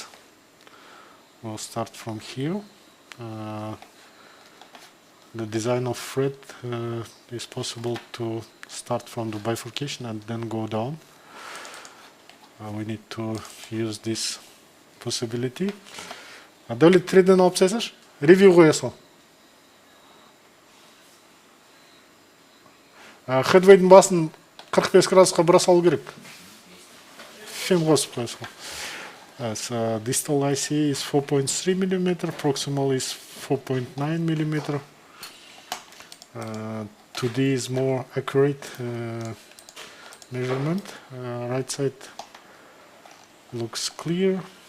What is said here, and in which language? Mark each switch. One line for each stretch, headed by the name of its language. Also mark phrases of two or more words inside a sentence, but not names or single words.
English: We'll start from here. The design of fret is possible to start from the bifurcation and then go down. We need to use this possibility.
Kazakh: Dawlet 3-ден алып тастайсыңшы? Ревью қоясың. Хедвейдің басын 45 градусқа бұра салу керек. Фем қосып қоясың.
English: Distal ICA is 4.3 mm, proximal is 4.9 mm. 2D is more accurate measurement. Right side looks clear.